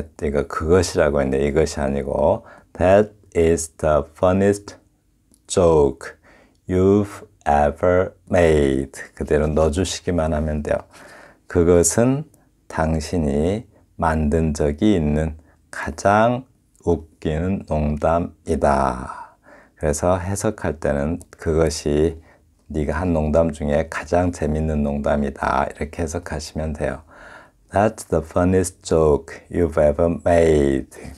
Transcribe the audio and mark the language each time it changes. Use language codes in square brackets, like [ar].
[ko] 이거 그것이라고 했는데 이것이 아니고 [en] That is the funniest joke you've ever made. [ko] 그대로 넣어주시기만 하면 돼요. 그것은 당신이 만든 적이 있는 가장 웃기는 농담이다. 그래서 해석할 때는 그것이 네가 한 농담 중에 가장 재밌는 농담이다. 이렇게 해석하시면 돼요. [en] That's the funniest joke you've ever made.